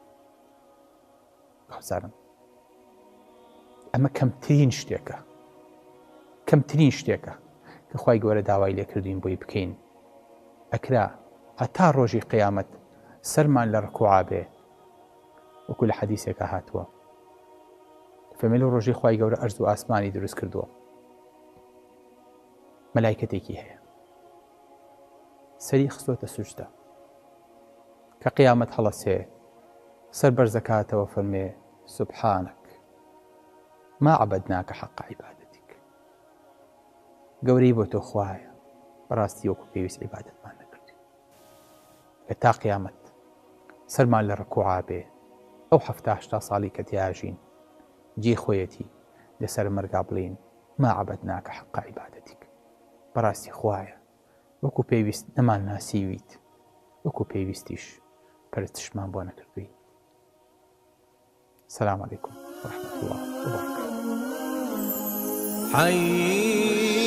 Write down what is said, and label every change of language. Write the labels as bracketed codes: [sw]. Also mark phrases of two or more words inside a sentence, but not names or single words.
[ckb] خەزارم ئەمە کەمترین شتێکە کە خوای گەورە داوای لێ کردوین بۆی بکەین ئەکرا هەتا ڕۆژی قیامەت سەرمان لە ڕکوعا بێ وەکو لە حەدیثێکە هاتووە فەرمێ لەو ڕۆژی خوای گەورە ئەرز و ئاسمانی دروست کردووە مەلایکەتێکی هەیە سەری خستۆتە سوجدە کە قیامەت هەڵەسێ سەر بەرزەکاتەوە فەرمێ [ar] سبحانك ما عبدناك حق عبادتك [ckb] گەورەی بۆ تۆ خوایە بەڕاستی وەکو پێویست عیبادەتمان نەکردی لە تا قیامەت سەرمان لە ڕکوعا بێ ئەو 70-80 ساڵی کە تیاژین جێ خۆیەتی لەسەر مەرگا بڵین [ar] ما عبدناك حق عبادتك [ckb] بەڕاستی خوایە وەکو پێویست نەمان ناسیویت وەکو پێویستیش پەرستشمان بۆ نەکردووی. [ar] السلام عليكم ورحمة الله وبركاته. حي